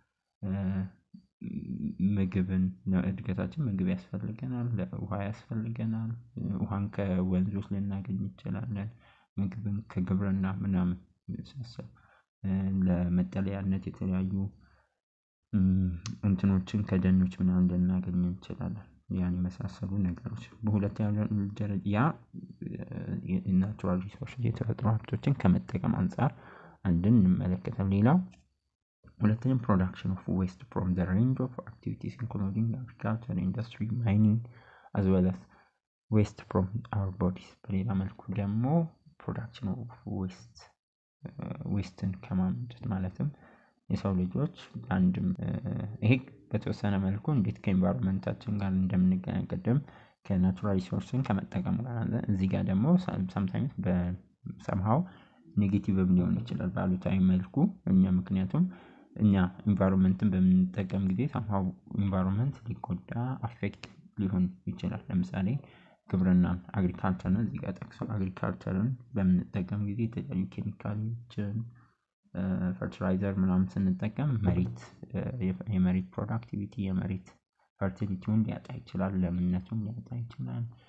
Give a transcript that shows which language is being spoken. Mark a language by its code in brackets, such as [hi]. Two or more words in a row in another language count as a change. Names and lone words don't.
[am] ምግብን ለእድገታችን ምግብ ያስፈልገናል፣ ውሃ ያስፈልገናል። ውሃን ከወንዞች ልናገኝ እንችላለን። ምግብን ከግብርና ምናምን መሳሰል ለመጠለያነት የተለያዩ እንትኖችን ከደኖች ምናምን ልናገኝ እንችላለን። ያን የመሳሰሉ ነገሮች በሁለተኛ ደረጃ ያ [en] natural resource [am] የተፈጥሮ ሀብቶችን ከመጠቀም አንፃር አንድን እንመለከታለን። ሌላው ሁለተኛው [en] production of waste from the range of activities including agriculture, industry, mining as well as waste from our bodies። [am] በሌላ መልኩ ደግሞ [en] production of waste [am] ን ከማምረት ማለትም የሰው ልጆች አንድም ይሄ በተወሰነ መልኩ እንዴት ከኢንቫይሮንመንታችን ጋር እንደምንገናኝ ቅድም ከናቹራል ሪሶርስን ከመጠቀም ጋር አለ። እዚህ ጋር ደግሞ [en] sometimes somehow [am] ኔጌቲቭም ሊሆን ይችላል ባሉታዊ መልኩ እኛ ምክንያቱም እኛ ኢንቫይሮንመንትን በምንጠቀም ጊዜ somehow ኢንቫይሮንመንት ሊጎዳ አፌክት ሊሆን ይችላል። ለምሳሌ ግብርናን አግሪካልቸርን እዚህ ጋር ጠቅሶ አግሪካልቸርን በምንጠቀም ጊዜ የተለያዩ ኬሚካሎችን ፈርቲላይዘር ምናምን ስንጠቀም መሬት የመሬት ፕሮዳክቲቪቲ የመሬት ፈርቲሊቲውን ሊያጣ ይችላል፣ ለምነቱን ሊያጣ ይችላል።